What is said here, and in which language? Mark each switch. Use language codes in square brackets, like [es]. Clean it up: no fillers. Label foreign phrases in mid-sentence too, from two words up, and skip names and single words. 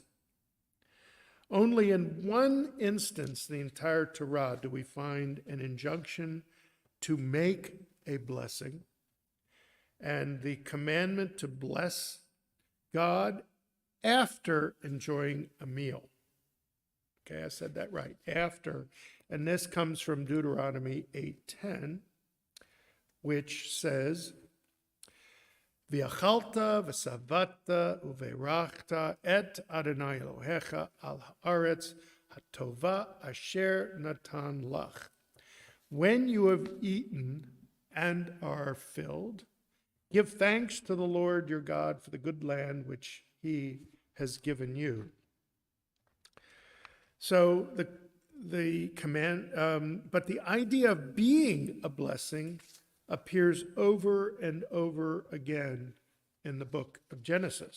[en] Only in one instance in the entire Torah do we find an injunction to make a blessing and the commandment to bless God after enjoying a meal. Okay, I said that right, after. And this comes from Deuteronomy 8:10, which says, [he] ואכלת ושבעת וברכת את ה׳ אלהיך על הארץ הטבה אשר נתן לך. [en] When you have eaten and are filled, give thanks to the Lord your God for the good land which he has given you. So the command, but the idea of being a blessing appears over and over again in the book of Genesis.